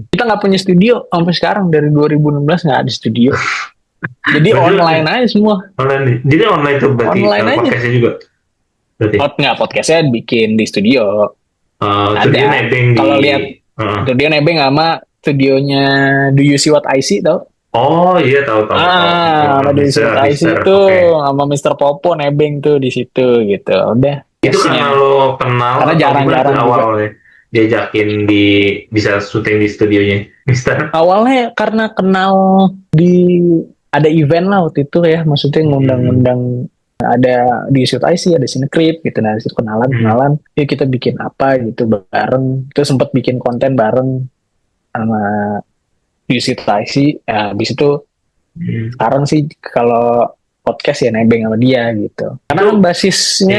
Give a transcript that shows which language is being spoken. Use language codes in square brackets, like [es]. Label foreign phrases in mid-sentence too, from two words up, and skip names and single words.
[id] Kita nggak punya studio sampai sekarang dari 2016 nggak ada studio. Jadi Berarti online aja semua. online nih. Jadi online tuh berarti Online aja. podcastnya juga. Berarti. Nggak podcastnya bikin di studio. Studio Ada. nebeng di. Kalau lihat Uh. studio nebeng sama studionya Do You See What I See tau? Oh iya tahu tahu tahu. Sama Do You See What I See Mister, tuh oke. sama Mr. Popo nebeng tuh di situ gitu. Udah. Itu karena Biasanya. lo kenal Karena atau gimana jarang-jarang tuh juga. awalnya diajakin di bisa syuting di studionya, Mister? Awalnya karena kenal di ada event lah waktu itu ya, maksudnya ngundang-ngundang ada di Shoot IC, ada Cinecrip gitu, nah itu kenalan, yuk kita bikin apa gitu bareng, itu sempat bikin konten bareng sama di Shoot IC, ya, habis itu sekarang sih kalau podcast ya nebeng sama dia gitu, karena kan basisnya